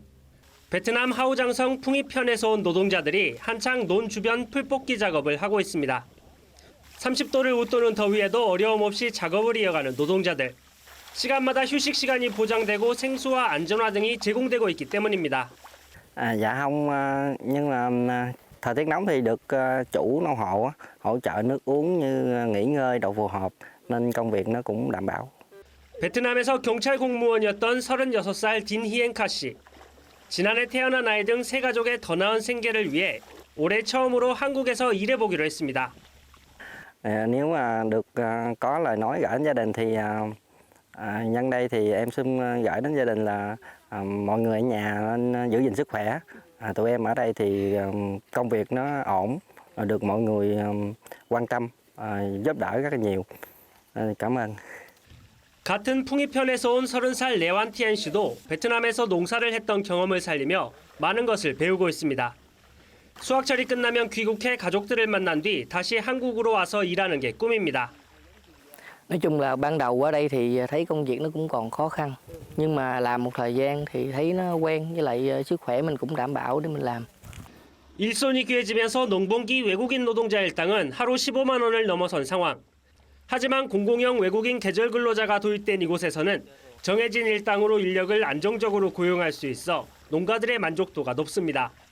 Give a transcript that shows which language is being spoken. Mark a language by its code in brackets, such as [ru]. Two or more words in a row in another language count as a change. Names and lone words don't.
[ko] 베트남 하우장성 풍이편에서 온 노동자들이 한창 논 주변 풀뽑기 작업을 하고 있습니다. 30도를 웃도는 더위에도 어려움 없이 작업을 이어가는 노동자들. 시간마다 휴식 시간이 보장되고 생수와 안전화 등이 제공되고 있기 때문입니다. [vi] Dạ không, nhưng mà thời tiết nóng thì được chủ nông hộ hỗ trợ nước uống như nghỉ ngơi đậu phù hợp nên công việc nó cũng đảm bảo. [ko] 베트남에서 경찰 공무원이었던 36살 딘히엔카 씨. 지난해 태어난 아이 등 세 가족의 더 나은 생계를 위해 올해 처음으로 한국에서 일해보기로 했습니다. [vi] Nếu mà được có lời nói gửi đến gia đình thì nhân đây thì em xin gửi đến gia đình là mọi người ở nhà nên giữ gìn sức khỏe. Tụi em ở đây thì công việc nó ổn, được mọi người quan tâm, giúp đỡ rất là nhiều. Cảm ơn. [ko] 같은 풍이편에서 온 30살 레완티엔 씨도 베트남에서 농사를 했던 경험을 살리며 많은 것을 배우고 있습니다. 수학철이 끝나면 귀국해 가족들을 만난 뒤 다시 한국으로 와서 일하는 게 꿈입니다. Nói chung là ban đầu ở đây thì thấy công việc nó cũng còn khó khăn. Nhưng mà làm một thời gian thì thấy nó quen với lại sức khỏe mình cũng đảm bảo để mình làm. 일손이 귀해지면서 농번기 외국인 노동자 일당은 하루 15만 원을 넘어선 상황. 하지만 공공형 외국인 계절 근로자가 도입된 이곳에서는 정해진 일당으로 인력을 안정적으로 고용할 수 있어 농가들의 만족도가 높습니다.